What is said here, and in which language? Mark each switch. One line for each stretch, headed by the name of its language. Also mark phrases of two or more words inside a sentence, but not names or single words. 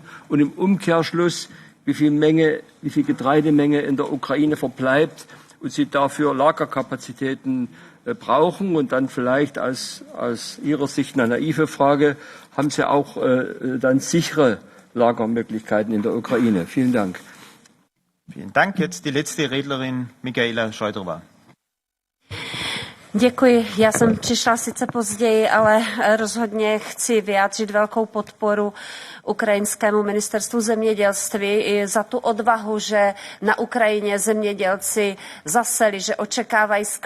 German: Und im Umkehrschluss, wie viel Getreidemenge in der Ukraine verbleibt und Sie dafür Lagerkapazitäten brauchen? Und dann vielleicht aus Ihrer Sicht eine naive Frage, haben Sie auch dann sichere Lagermöglichkeiten in der Ukraine? Vielen Dank. Vielen Dank. Jetzt die letzte Redlerin, Michaela Šojdrová.
Czech: Děkuji. Já jsem přišla sice později, ale rozhodně chci vyjádřit velkou podporu ukrajinskému ministerstvu zemědělství i za tu odvahu, že na Ukrajině zemědělci zaseli, že očekávají sklizeň.